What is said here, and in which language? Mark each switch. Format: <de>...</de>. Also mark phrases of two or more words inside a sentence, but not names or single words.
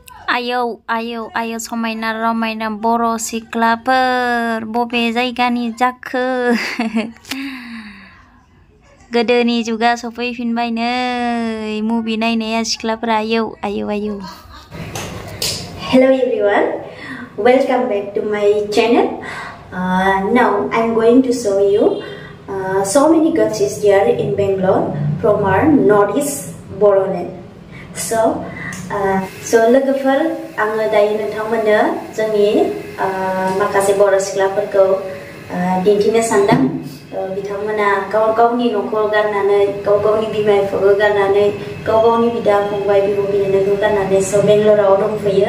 <brx>आयौ आयौ आयौ समायना रमायना बर' सिख्लाफोर बबे जायगानि जाखो गोदोनि जुगा सफैफिनबाय नै मुभि नायनाया सिख्लाफोरा आयौ आयौ आयौ।</brx> <en>Hello everyone, welcome back to my channel. Now I'm going to show you so many girls is there in Bangalore from our northeast Boro land.</en> <brx>So लोगोफोर आङो दायो नोंथांमोननो जोंनि माखासे बर' सिख्लाफोरखौ दिन्थिनो सानदों। बिथांमोना गावनि न'खर गारनानै गावनि बिमा बिफाखौ गारनानै गावनि बिदा फंबाय बिब' बिनानावखौ गारनानै बेंगलराव दंफैयो।</brx>